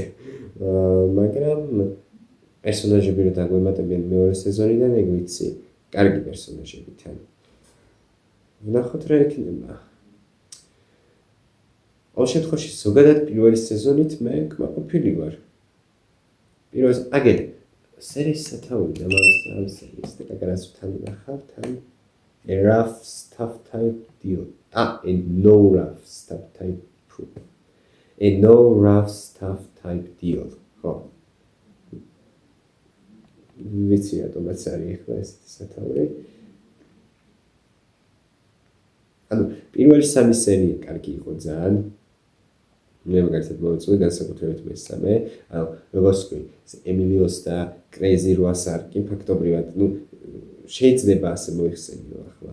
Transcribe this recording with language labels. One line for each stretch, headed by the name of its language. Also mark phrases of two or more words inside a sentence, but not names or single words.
Georgian: მაგრამ პერსონაჟები რომ დაგვემატებიან მეორე სეზონიდან, ეგ ვიცი, კარგი პერსონაჟები თან. ვნახოთ რა იქნება. ყოველ შემთხვევაში ზოგადად პირველი სეზონით მე კმაყოფილი ვარ. პირველს აგერ სერიის სათაური დამავიწყდა ამ სერიას და კაკარას თან ნახავ თან
English: a rough stuff type deal. A no rough stuff type proof. A no rough stuff type deal.
Georgian: ხო. ვიცი რატომაც არის ახლა ესეთი სათაური. ანუ პირველი სამი სერია კარგი იყო ძალიან. მე მაგალითად მოვიწვი განსაკუთრებით მესამე. ანუ როგორც ვთქვი, ემილიოს და კრეიზი როას არკი ფაქტობრივად, შეიძლება ასე მოიხსენიო ახლა.